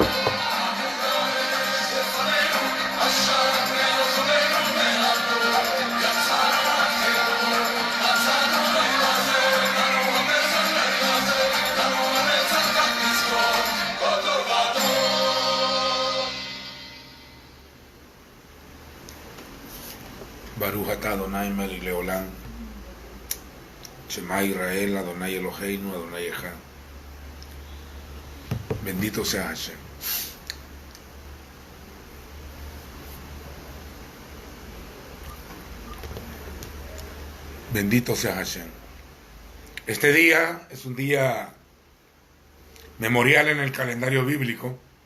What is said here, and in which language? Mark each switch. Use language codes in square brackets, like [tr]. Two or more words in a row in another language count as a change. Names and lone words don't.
[he] עמוד האש לפנינו, עשן מאחורינו מעבדות, יצאנו החירות, מצאנו לילה זה, לנו נצח לילה זה, לנו נצח כך נזכור, כל דור ודור. ברוך אתה אדוני מלך לעולם, שמע ישראל, אדוני אלוהינו, אדוני אחד. [es] Bendito sea Hashem. Bendito sea Hashem. Este día es un día memorial en el calendario bíblico.